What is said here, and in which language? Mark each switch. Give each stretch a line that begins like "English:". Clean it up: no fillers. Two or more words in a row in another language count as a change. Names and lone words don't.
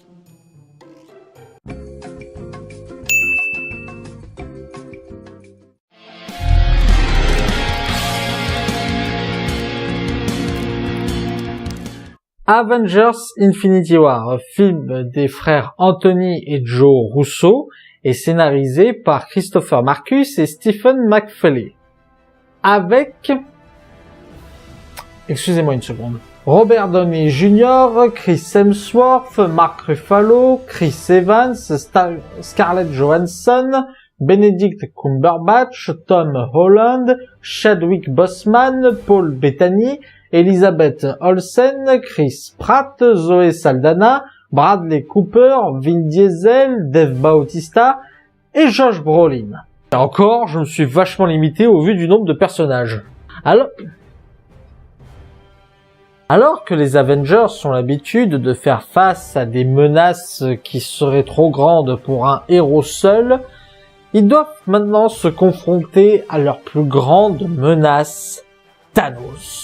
French: Avengers Infinity War, film des frères Anthony et Joe Russo, est scénarisé par Christopher Marcus et Stephen McFeely. Avec... excusez-moi une seconde. Robert Downey Jr., Chris Hemsworth, Mark Ruffalo, Chris Evans, Scarlett Johansson, Benedict Cumberbatch, Tom Holland, Chadwick Boseman, Paul Bettany, Elizabeth Olsen, Chris Pratt, Zoe Saldana, Bradley Cooper, Vin Diesel, Dave Bautista et Josh Brolin. Et encore, je me suis vachement limité au vu du nombre de personnages. Alors que les Avengers ont l'habitude de faire face à des menaces qui seraient trop grandes pour un héros seul, ils doivent maintenant se confronter à leur plus grande menace, Thanos.